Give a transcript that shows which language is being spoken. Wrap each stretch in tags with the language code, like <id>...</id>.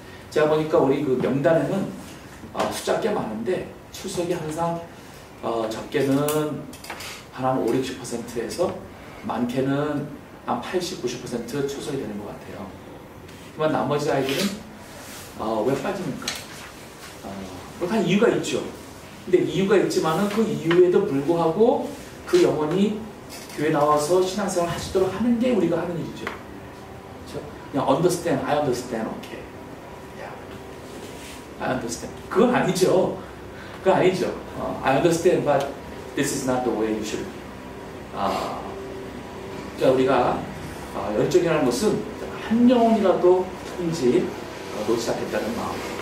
<ko>제가 보니까 우리 그 명단에는 숫자가 꽤 많은데 출석이 항상 적게는 한 5, 60%에서 많게는 한 80, 90% 출석이 되는 것 같아요. 그러면 나머지 아이들은 왜 빠집니까? 한 이유가 있죠. 근데 이유가 있지만은 그 이유에도 불구하고 그 영혼이 교회 나와서 신앙생활을 할 수 있도록 하는 게 우리가 하는 일이죠. 그렇죠? 그냥</ko> <en>understand, I understand, okay. Yeah. I understand.</en> <ko>그건 아니죠. 그건 아니죠.</ko> <en>I understand, but this is not the way you should.</en> <ko>그러니까 우리가 열정이라는 것은 한 영혼이라도인지 놓지 않겠다는 마음.</ko>